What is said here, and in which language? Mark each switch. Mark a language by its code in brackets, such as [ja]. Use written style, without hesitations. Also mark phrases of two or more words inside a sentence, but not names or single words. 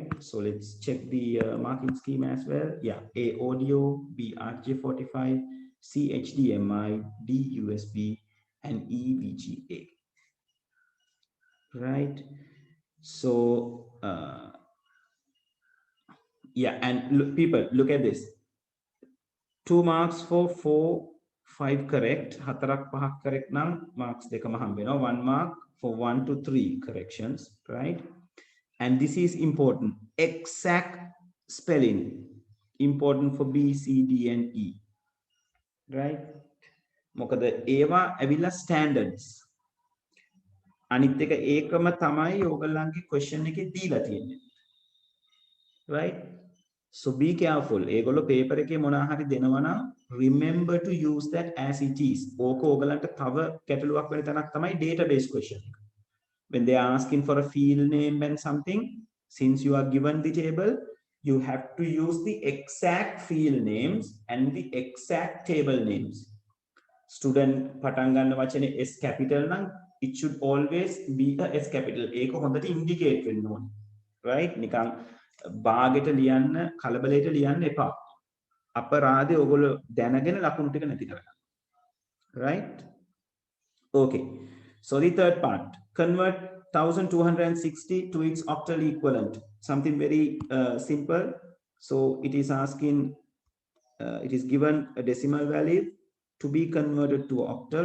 [en] So let's check the marking scheme as well. Yeah, A audio, B RJ45, C HDMI, D USB, and E VGA, right? So yeah, and look, people, look at this. 2 marks for 4, 5 correct. [si] 4ක් 5ක් correct නම් marks දෙකම හම්බ වෙනවා. [en] 1 mark for 1 to 3 corrections, right? And this is important. Exact spelling important for B, C, D, and E, right? [si] මොකද ඒවා ඇවිල්ලා standards. අනිත් එක ඒකම තමයි ඕගොල්ලන්ගේ question එකේ දීලා තියෙන්නේ, [en] right? So be careful. [si] ඒගොල්ලෝ paper එකේ මොනවා හරි දෙනවා නම් [en] remember to use that as it is. [si] ඕක ඕගලන්ට තව ගැටලුවක් වෙන තැනක් තමයි [en] database question. When they are asking for a field name and something, since you are given the table, you have to use the exact field names and the exact table names. [si] Student පටන් ගන්න වචනේ [en] S capital [si] නම් [en] it should always be a S capital. [si] ඒක හොඳට indicate වෙන්න ඕනේ. Right? නිකන් බාගෙට ලියන්න කලබලයට ලියන්න එපා. අපරාධේ ඔයගොල්ලෝ දැනගෙන ලකුණු ටික නැති කරගන්න. [en] Right? Okay. So the third part, convert 1260 to its octal equivalent. Something very simple. So it is asking, it is given a decimal value to be converted to octal.